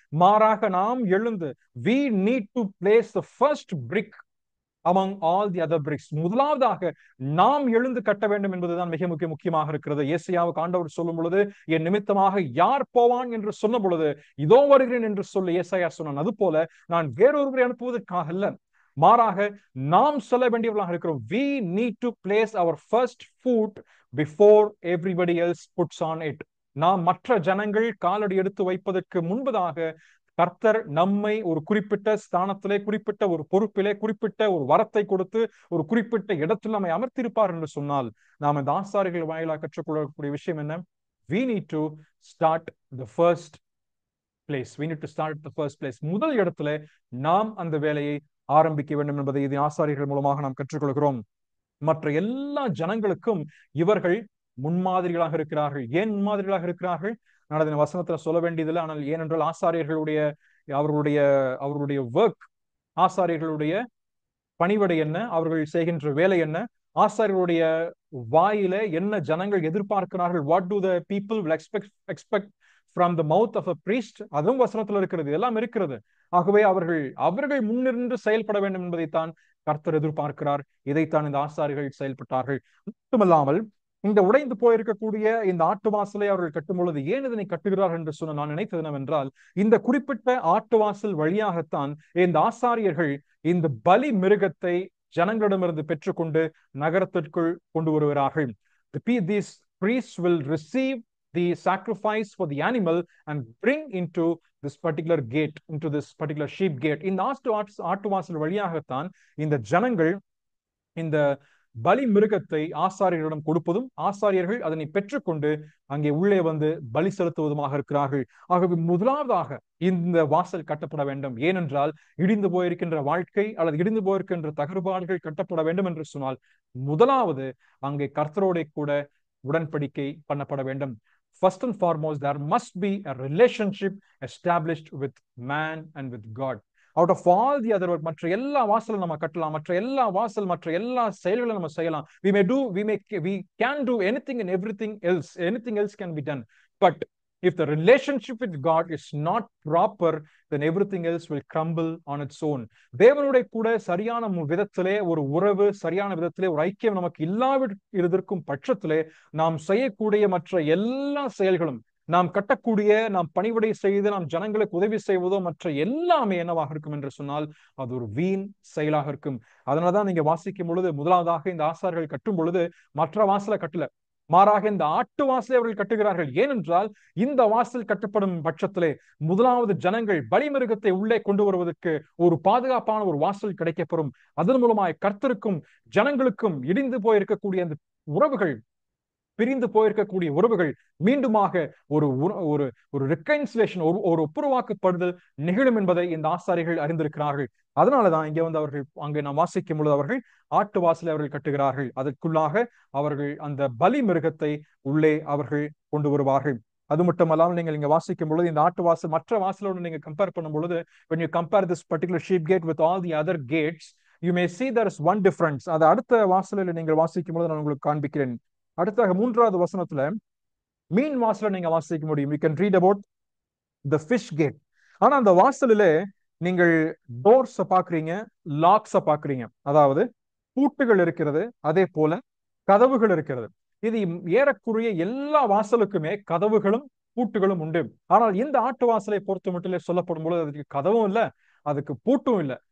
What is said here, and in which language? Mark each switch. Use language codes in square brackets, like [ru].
[ta] மாறாக நாம் எழுந்து [en] we need to place the first brick among all the other bricks. [ta] முதலாவதாக நாம் எழுந்து கட்ட வேண்டும் என்பதுதான் மிக முக்கியமாக இருக்கிறது. ஏசாயாவுக்கு ஆண்டவர் சொல்லும் பொழுது, என் நிமித்தமாக யார் போவான் என்று சொன்ன பொழுது, இதோ வருகிறேன் என்று சொல்லி ஏசாயா சொன்னான். அது போல நான் வேறொருவரை அனுப்புவதற்காக அல்ல, மாறாக நாம் சொல்ல வேண்டியவர்களாக இருக்கிறோம். [en] we need to place our first foot before everybody else puts on it. [ta] நாம் மற்ற ஜனங்கள் காலடி எடுத்து வைப்பதற்கு முன்பதாக கர்த்தர் நம்மை ஒரு குறிப்பிட்ட ஸ்தானத்திலே, குறிப்பிட்ட ஒரு பொறுப்பிலே, குறிப்பிட்ட ஒரு வரத்தை கொடுத்து ஒரு குறிப்பிட்ட இடத்தில் நம்மை அமர்த்திருப்பார் என்று சொன்னால், நாம் இந்த ஆசாரிகள் வாயிலாக கற்றுக்கொள்ளக்கூடிய விஷயம் என்ன? [en] we need to start the first place. We need to start the first place. [ta] முதல் இடத்துல நாம் அந்த வேலையை ஆரம்பிக்க வேண்டும் என்பதை இது ஆசாரியர்கள் மூலமாக நாம் கற்றுக்கொள்கிறோம். மற்ற எல்லா ஜனங்களுக்கும் இவர்கள் முன்மாதிரிகளாக இருக்கிறார்கள். ஏன் முன்மாதிரிகளாக இருக்கிறார்கள்? நான் அதன் வசனத்துல சொல்ல வேண்டியதில்லை. ஆனால் ஏனென்றால் ஆசாரியர்களுடைய அவர்களுடைய ஒர்க், ஆசாரியர்களுடைய பணிவிடை என்ன, அவர்கள் செய்கின்ற வேலை என்ன, ஆசாரியர்களுடைய வாயில என்ன ஜனங்கள் எதிர்பார்க்கிறார்கள், [en] what do the people will expect from the mouth of a priest, [ta] அதுவும் வசனத்தில் இருக்கிறது, எல்லாம் இருக்கிறது. ஆகவே அவர்கள் முன்னிருந்து செயல்பட வேண்டும் என்பதைத்தான் கர்த்தர் எதிர்பார்க்கிறார். இதைத்தான் இந்த ஆசாரிகள் செயல்பட்டார்கள். மட்டுமல்லாமல் இந்த உடைந்து போயிருக்கக்கூடிய இந்த ஆட்டு வாசலை அவர்கள் கட்டும் பொழுது ஏன் இதனை கட்டுகிறார்கள் என்று சொன்ன நான் நினைத்தது என்னவென்றால், இந்த குறிப்பிட்ட ஆட்டு வாசல் வழியாகத்தான் இந்த ஆசாரியர்கள் இந்த பலி மிருகத்தை ஜனங்களிடமிருந்து பெற்றுக்கொண்டு நகரத்திற்குள் கொண்டு வருகிறார்கள். [en] These priests will receive the sacrifice for the animal and bring into this particular gate, into this particular sheep gate. [ta] இந்த ஆட்டு வாசல் வழியாகத்தான் இந்த ஜனங்கள் இந்த பலி மிருகத்தை ஆசாரியர்களிடம் கொடுப்பதும், ஆசாரியர்கள் அதனை பெற்றுக்கொண்டு அங்கே உள்ளே வந்து பலி செலுத்துவதுமாக இருக்கிறார்கள். ஆகவே முதலாவதாக இந்த வாசல் கட்டப்பட வேண்டும். ஏனென்றால் இடிந்து போயிருக்கின்ற வாழ்க்கை அல்லது இடிந்து போயிருக்கின்ற தகர்பாடுகள் கட்டப்பட வேண்டும் என்று சொன்னால் முதலாவது அங்கே கர்த்தரோட கூட உடன்படிக்கை பண்ணப்பட வேண்டும். [en] First and foremost, there must be a relationship established with man and with God. Out of all the other work, [ta] மற்ற எல்லா வாசலும் நம்ம கட்டலாம், மற்ற எல்லா செயல்களை நம்ம செய்யலாம். [en] We can do anything and everything else can be done. But if the relationship with God is not proper, then everything else will crumble on its own. [ta] தேவனுடைய கூட சரியான விதத்திலே ஒரு உறவு, சரியான விதத்திலே ஒரு ஐக்கியம் நமக்கு இல்லாவிருக்கும் பட்சத்திலே நாம் செய்யக்கூடிய மற்ற எல்லா செயல்களும், நாம் கட்டக்கூடிய, நாம் பணிவிடை செய்து நாம் ஜனங்களுக்கு உதவி செய்வதோ மற்ற எல்லாமே என்னவாக இருக்கும் என்று சொன்னால் அது ஒரு வீண் செயலாக இருக்கும். அதனாலதான் நீங்க வாசிக்கும் பொழுது முதலாவதாக இந்த ஆசார்கள் கட்டும் பொழுது மற்ற வாசலை கட்டல, மாறாக இந்த ஆட்டு வாசலை அவர்கள் கட்டுகிறார்கள். ஏனென்றால் இந்த வாசல் கட்டப்படும் பட்சத்திலே முதலாவது ஜனங்கள் பலிமிருகத்தை உள்ளே கொண்டு வருவதற்கு ஒரு பாதுகாப்பான ஒரு வாசல் கிடைக்கப்பெறும். அதன் மூலமாய் கர்த்தருக்கும் ஜனங்களுக்கும் இடிந்து போயிருக்கக்கூடிய அந்த உறவுகள், பிரிந்து போயிருக்கக்கூடிய உறவுகள் மீண்டுமாக ஒரு ரெக்கன்சிலேஷன், ஒரு ஒப்புரவாக்கப்படுதல் நிகழும் என்பதை இந்த ஆசாரிகள் அறிந்திருக்கிறார்கள். அதனாலதான் இங்க வந்து அவர்கள் அங்கே நாம் வாசிக்கும் பொழுது அவர்கள் ஆட்டு வாசலை அவர்கள் கட்டுகிறார்கள். அதற்குள்ளாக அவர்கள் அந்த பலி மிருகத்தை உள்ளே அவர்கள் கொண்டு வருவார்கள். அது மட்டும் அல்லாமல் நீங்கள் இங்க வாசிக்கும் பொழுது இந்த ஆட்டு வாசல் மற்ற வாசலோடு நீங்க கம்பேர் பண்ணும் பொழுது [en] when you compare this particular sheep gate with all the other gates you may see there is one difference. [ta] அது அடுத்த வாசலில் நீங்கள் வாசிக்கும் பொழுது நான் உங்களுக்கு காண்பிக்கிறேன். அடுத்தாக 3வது வசனத்துல மீன் வாசலை நீங்க வாசிக்க முடியும். [en] you can read about the fish gate. [ta] ஆனா அந்த வாசலிலே நீங்கள் டோர்ஸ பாக்குறீங்க, லாக்ஸ பாக்குறீங்க, அதாவது பூட்டுகள் இருக்கிறது, அதே போல கதவுகள் இருக்கிறது. இது ஏறக்குறைய எல்லா வாசலுக்குமே கதவுகளும் பூட்டுகளும் உண்டு. ஆனால் இந்த ஆட்டு வாசலை பொறுத்த மட்டும் சொல்லப்படும் பொழுது அதுக்கு கதவும் இல்லை, அதுக்கு பூட்டும் இல்லை.